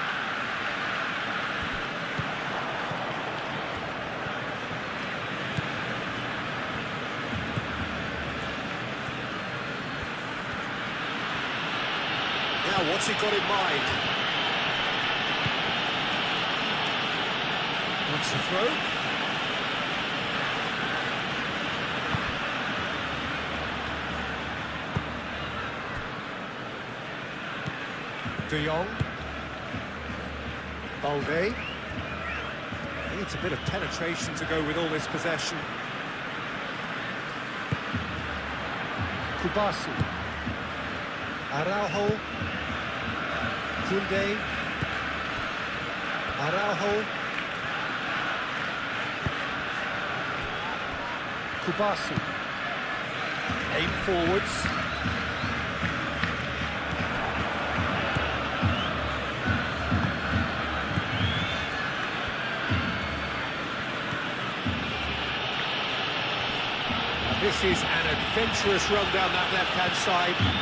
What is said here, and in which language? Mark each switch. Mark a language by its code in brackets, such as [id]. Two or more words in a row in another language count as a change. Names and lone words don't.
[en] Now, what's he got in mind? What's the throw? De Jong. Balde. Needs a bit of penetration to go with all this possession. Kubasi. Araujo. Koundé. Araujo. Kubasi. Aim forwards. This is an adventurous run down that left-hand side.